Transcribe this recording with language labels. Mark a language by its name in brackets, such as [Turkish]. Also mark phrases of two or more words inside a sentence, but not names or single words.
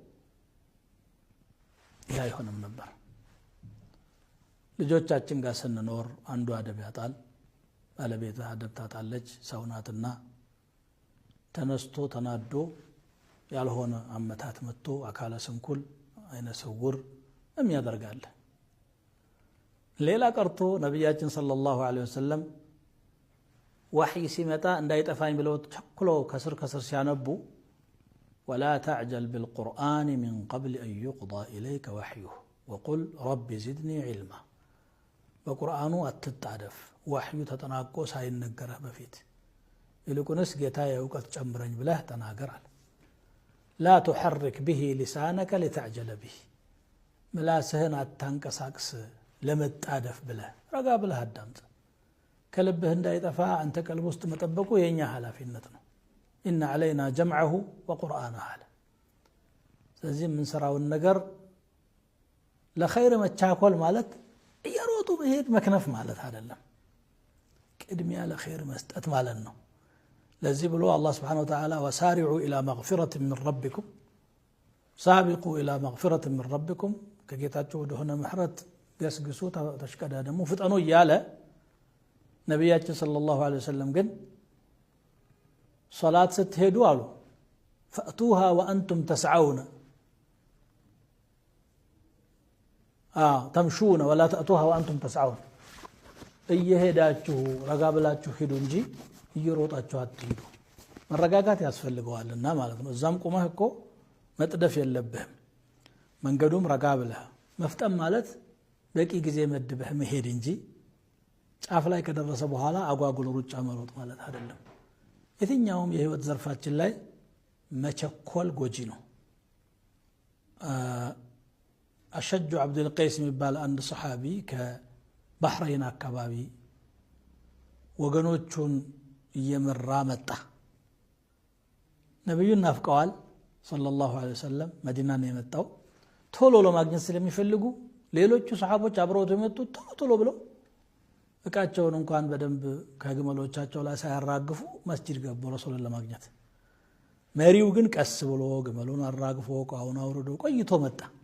[Amharic] ያ ይሆንም ነበር ልጆቻችን ጋር ስንኖር አንዱ አደብ ያጣል ባለቤት አደብ ታጣለች ሰውናትና ተነስቶ ተናዶ ያልሆነ አመታት መጥቶ አካለ ስንኩል አይነ ስውር የሚያደርጋል ሌላ ቀርቶ ነብያችን [Arabic] صلى الله عليه وسلم [Amharic] ወህይ ሲመጣ እንዳይጠፋኝ ብለው ተቸኩለው ከስር ሲያነቡ [Arabic] ولا تعجل بالقرآن من قبل أن يقضى إليك وحيه وقل رب زدني علما [Amharic] በቁርአኑ አትጣደፍ ወህዩ ተጠናቆ ሳይነገረህ በፊት ይልቁንስ ጌታዬ ዕውቀት ጨምረኝ ብለህ ተናገራል [Arabic] لا تحرك به لسانك لتعجل به [Amharic] ምላስህን አታንቀሳቅስ ለመጣደፍ ብለህ ረጋ ብለህ አዳምጥ ከልብህ እንዳይጠፋ አንተ ቀልብ ውስጥ መጠበቁ የኛ ኃላፊነት ነው [Arabic] إن علينا جمعه وقرآنه [Amharic] ስለዚህ ምን ሰራውን ነገር ለኸይር መቻኮል ማለት እየሮጡ መሄድ መክነፍ ማለት አይደለም ቅድሚያ ለኸይር መስጠት ማለት ነው ለዚህ ብሎ አላህ [Arabic] سبحانه وتعالى وسارعوا إلى مغفرة من ربكم سابقوا إلى مغفرة من ربكم [Amharic] ከጌታችሁ ወደ ሆነ ምህረት ገስግሱ ተሽቀዳደሙ ፍጠኑ እያለ ነብያችን [Arabic] صلى الله عليه وسلم [Amharic] ግን ሶላት ስትሄዱ አሉ [Arabic] فأتوها وأنتم تسعون تمشون ولا تأتوها وأنتم تسعون [Amharic] እየሄዳችሁ ረጋ ብላችሁ ሄዱ እንጂ እየሮጣችሁ አትሄዱ መረጋጋት ያስፈልገዋልና ማለት ነው እዛም ቆመህ እኮ መጥደፍ የለብህም መንገዱም ረጋ ብለህ መፍጠም ማለት በቂ ጊዜ መድበህ መሄድ እንጂ ጫፍ ላይ ከደረሰ በኋላ አጓጉል ሩጫ መሮጥ ማለት አይደለም የትኛውም የህይወት ዘርፋችን ላይ መቸኮል ጎጂ ነው أشج عبد القيس የሚባል አንድ ሱሐቢ ከባህሬን አካባቢ ወገኖቹን እየመራ መጣ ነብዩን ናፍቀዋል [Arabic] صلى الله عليه وسلم [Amharic] መዲና ነው የመጣው ቶሎ ለማግኘት ስለሚፈልጉ ሌሎቹ ሱሐቦች አብረውት የመጡት ቶሎ ብለው እቃቸውን እንኳን በደንብ ከግመሎቻቸው ላይ ሳያራግፉ መስጂድ ገቡ ረሱልን ለማግኘት መሪው ግን ቀስ ብሎ ግመሉን አራግፎ ቋውን አውርዶ ቆይቶ መጣ